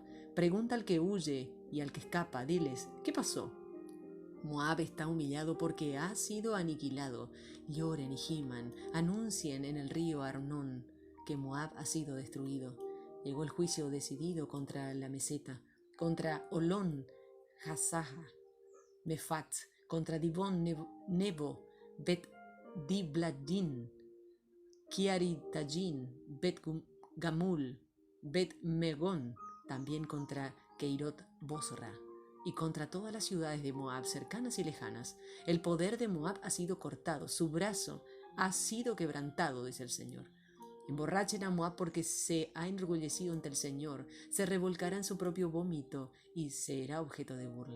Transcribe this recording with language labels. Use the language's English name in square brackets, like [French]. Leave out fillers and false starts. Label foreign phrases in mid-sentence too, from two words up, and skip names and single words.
[Spanish] Pregunta al que huye y al que escapa, diles: ¿qué pasó? Moab está humillado porque ha sido aniquilado. Lloren y giman, anuncien en el río Arnón que Moab ha sido destruido. Llegó el juicio decidido contra la meseta, contra Olón, Hazaha, Mefat, contra Dibón, Nebo, Bet Dibladín, Kiaritajin, Bet Gamul, Bet Megón, también contra Keirot Bosra y contra todas las ciudades de Moab, cercanas y lejanas. El poder de Moab ha sido cortado, su brazo ha sido quebrantado, dice el Señor. Emborrachen a Moab porque se ha enorgullecido ante el Señor, se revolcará en su propio vómito y será objeto de burla.